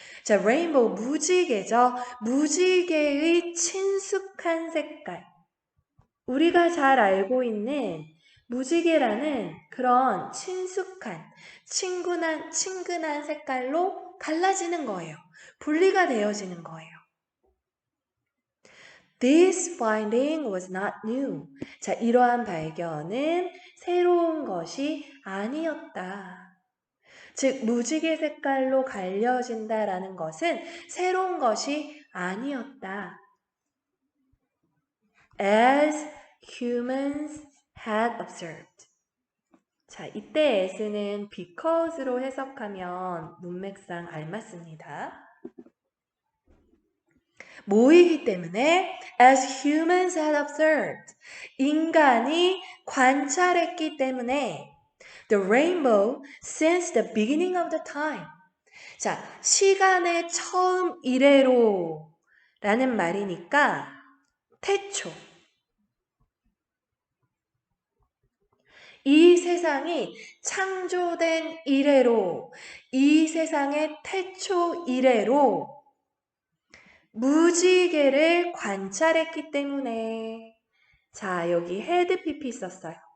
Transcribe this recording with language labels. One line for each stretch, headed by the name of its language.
Korean: 자, rainbow, 무지개죠. 무지개의 친숙한 색깔. 우리가 잘 알고 있는 무지개라는 그런 친숙한, 친근한 색깔로 갈라지는 거예요. 분리가 되어지는 거예요.
English: This finding was not new.
Korean: 자, 이러한 발견은 새로운 것이 아니었다. 즉, 무지개 색깔로 갈려진다라는 것은 새로운 것이 아니었다.
English: As humans had observed.
Korean: 자, 이때 as는 because로 해석하면 문맥상 알맞습니다. 뭐이기 때문에
English: as humans had observed.
Korean: 인간이 관찰했기 때문에
English: the rainbow since the beginning of the time.
Korean: 자, 시간의 처음 이래로 라는 말이니까 태초. 이 세상이 창조된 이래로, 이 세상의 태초 이래로 무지개를 관찰했기 때문에 자, 여기 had pp 썼어요.